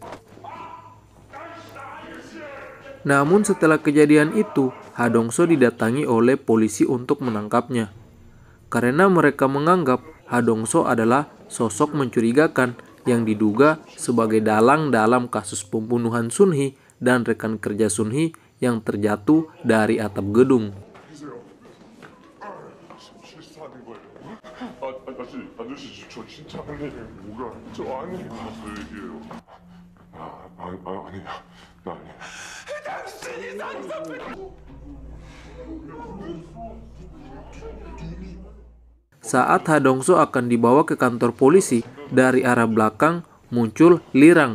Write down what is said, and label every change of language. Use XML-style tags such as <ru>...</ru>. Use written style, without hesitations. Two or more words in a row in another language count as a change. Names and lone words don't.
<id>Namun setelah kejadian itu, Hadongso didatangi oleh polisi untuk menangkapnya. Karena mereka menganggap Hadongso adalah sosok mencurigakan yang diduga sebagai dalang dalam kasus pembunuhan Sunhee dan rekan kerja Sunhee yang terjatuh dari atap gedung.</id> <ko>아저씨 저 진짜 할 일이 뭐가 저 아니 가서 얘기해요. 아니야 나 아니야.</ko> <id>Saat Hadongso akan dibawa ke kantor polisi, dari arah belakang muncul Lirang.</id>